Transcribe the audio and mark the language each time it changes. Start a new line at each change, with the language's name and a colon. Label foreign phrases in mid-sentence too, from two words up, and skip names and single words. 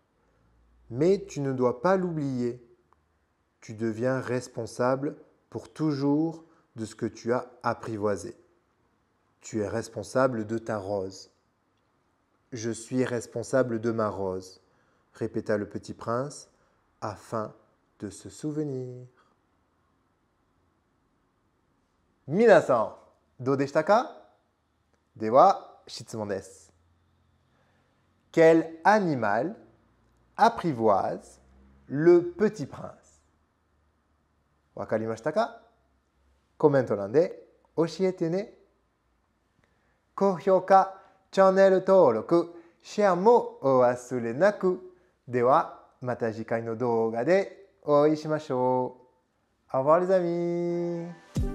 French: Mais tu ne dois pas l'oublier. Tu deviens responsable pour toujours de ce que tu as apprivoisé. Tu es responsable de ta rose. Je suis responsable de ma rose, répéta le petit prince, afin de se souvenir.
Japanese: みなさん、どうでしたか? では、質問です.
French: Quel animal apprivoise le petit prince?
Japanese: 分かりましたか? コメント欄で教えてね。高評価、チャンネル登録、シェアもお忘れなく。では、また次回の動画でお会いしましょう。
French: Au revoir les amis!